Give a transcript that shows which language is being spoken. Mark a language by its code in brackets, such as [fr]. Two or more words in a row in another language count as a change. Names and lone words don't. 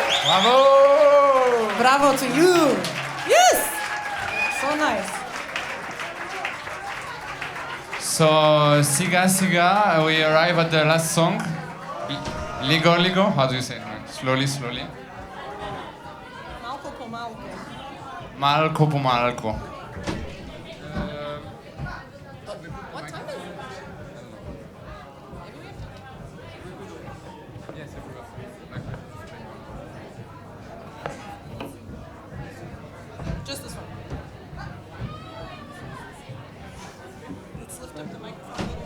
[en] Bravo! Bravo to you! Yes! So nice. So, [el] Siga Siga, [en] we arrive at the last song. [bg] Ligo Ligo, [en] how do you say it? Slowly, slowly. [bg] Malko po malko. Malko po malko. [en] What time is it? Just this one. Let's lift up the microphone.